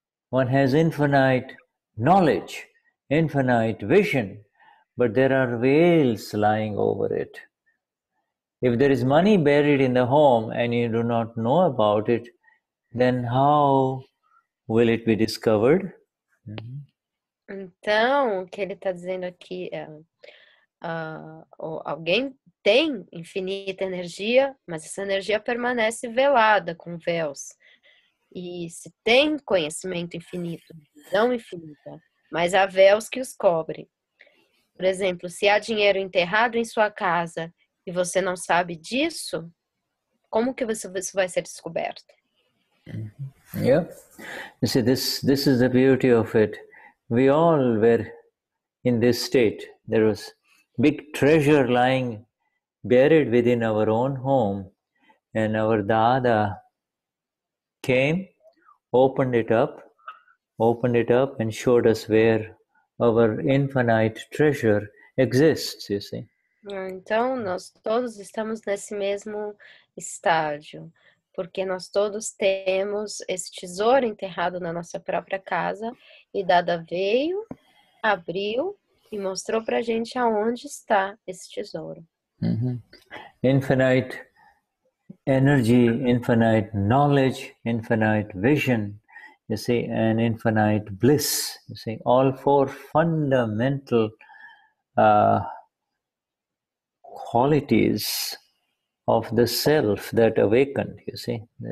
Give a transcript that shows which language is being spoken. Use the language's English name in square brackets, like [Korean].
[English] One has infinite knowledge, infinite vision, but there are veils lying over it. If there is money buried in the home and you do not know about it, then how will it be discovered? [Portuguese] Então, o que ele está dizendo aqui é alguém tem infinita energia, mas essa energia permanece velada com véus. E se tem conhecimento infinito, visão infinita, mas há véus que os cobrem. Por exemplo, se há dinheiro enterrado em sua casa e você não sabe disso, como que isso vai ser descoberto? [English] Yeah. You see, this is the beauty of it. We all were in this state. There was big treasure lying buried within our own home, and our Dada came, opened it up and showed us where our infinite treasure exists, you see. [Portuguese] Então, nós todos estamos nesse mesmo estágio, porque nós todos temos esse tesouro enterrado na nossa própria casa, e Dada veio, abriu e mostrou pra gente aonde está esse tesouro. [English] Infinite energy, infinite knowledge, infinite vision, you see, and infinite bliss, you see, all 4 fundamental qualities of the self that awakened, you see.